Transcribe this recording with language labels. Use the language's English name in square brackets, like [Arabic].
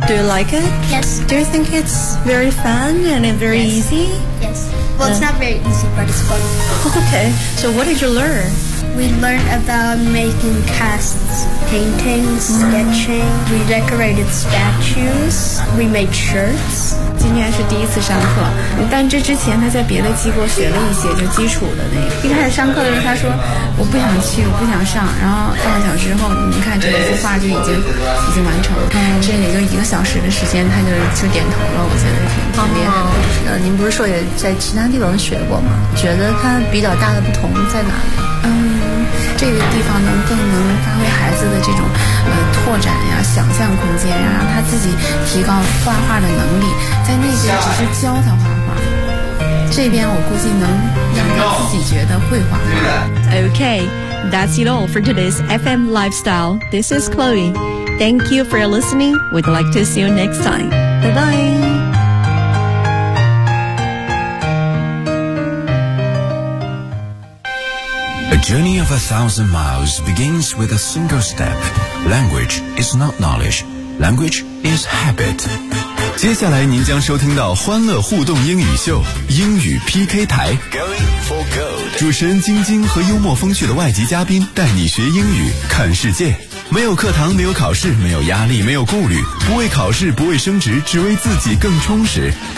[English] Do you like it? Yes. Do you think it's very fun and very easy? Yes. it's not very easy, but it's fun. Okay, so what did you learn? We learned about making casts, paintings, sketching. We decorated statues. We made shirts. [Chinese] 今天是第一次上课，但这之前他在别的机构学了一些就基础的那个。一开始上课的时候他说我不想去，我不想上，然后半个小时之后你看这个幅画就已经完成了，这也就一个小时的时间他就点头了，我觉得挺厉害的。您不是说也在其他地方学过吗？觉得它比较大的不同在哪里？这个地方能更能发挥孩子的这种拓展呀、想象空间呀，让他自己提高画画的能力。在那边只是教他画画，这边我估计能让他自己觉得会画画。 [English] Okay, that's it all for today's FM Lifestyle. This is Chloe. Thank you for listening. We'd like to see you next time. Bye bye. The journey of 1,000 miles begins with a single step. Language is not knowledge. Language is habit. [Chinese] 接下来您将收听到欢乐互动英语秀英语 PK 台。 [English] Going for gold. [Chinese] 主持人晶晶和幽默风趣的外籍嘉宾带你学英语看世界。没有课堂，没有考试，没有压力，没有顾虑，不为考试，不为升职，只为自己更充实。